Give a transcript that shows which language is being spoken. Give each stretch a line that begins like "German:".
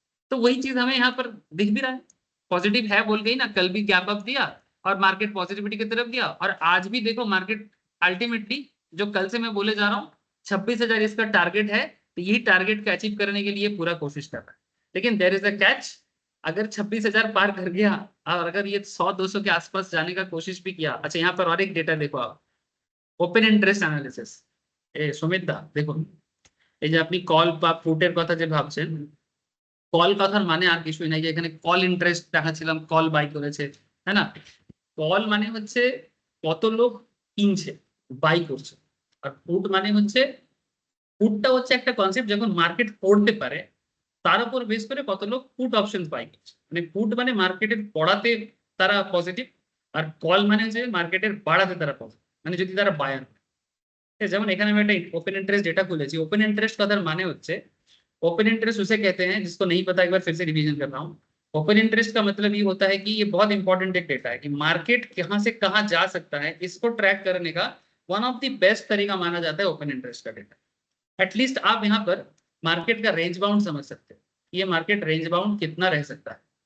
Hindi: तो वही चीज हमें यहाँ पर दिख भी रहा है, पॉजिटिव है बोल गई ना, कल भी गैप अप दिया और मार्केट पॉजिटिविटी की तरफ गया, और आज भी देखो मार्केट अल्टीमेटली जो कल से मैं बोले जा रहा हूँ 26,000 इसका टारगेट है, तो यही टारगेट को अचीव करने के लिए पूरा कोशिश कर रहा है। लेकिन देर इज अ कैच, अगर 26,000 पार कर गया और अगर ये 100-200 के आसपास जाने का कोशिश भी किया। अच्छा, यहाँ पर और एक डेटा देखो आप, ওপেন ইন্টারেস্ট অ্যানালিসিস।
Bangla: সুমিত দা দেখুন, এই যে আপনি কল বা পুটের কথা যে ভাবছেন, কল কথার মানে আর কিছুই নাই, যে এখানে কল ইন্টারেস্ট দেখাচ্ছিলাম, কল বাই করেছে, তাই না? কল মানে হচ্ছে কত লোক কিনছে, বাই করছে। আর পুট মানে হচ্ছে, পুটটা হচ্ছে একটা কনসেপ্ট, যখন মার্কেট পড়তে পারে তার উপর বেস করে কত লোক পুট অপশন বাই করছে। মানে পুট মানে মার্কেটের পড়াতে তারা পজিটিভ, আর কল মানে যে মার্কেটের বাড়াতে তারা পজিটিভ, মানে যদি তারা বায়ার। যেমন এখানে আমি একটা ओपन इंटरेस्ट डेटा খুলেছি।
Hindi: ओपन इंटरेस्ट
Bangla: কথার মানে হচ্ছে,
Hindi: ओपन इंटरेस्ट उसे कहते हैं, जिसको नहीं पता एक बार फिर से रिवीजन कर रहा हूँ। ओपन इंटरेस्ट का मतलब ये होता है कि ये बहुत इंपॉर्टेंट एक डेटा है कि मार्केट कहाँ से कहाँ जा सकता है, इसको ट्रैक करने का वन ऑफ द बेस्ट तरीका माना जाता है ओपन इंटरेस्ट का डेटा। एटलीस्ट आप यहाँ पर मार्केट का रेंज बाउंड समझ सकते हो, ये मार्केट रेंज बाउंड कितना रह सकता है।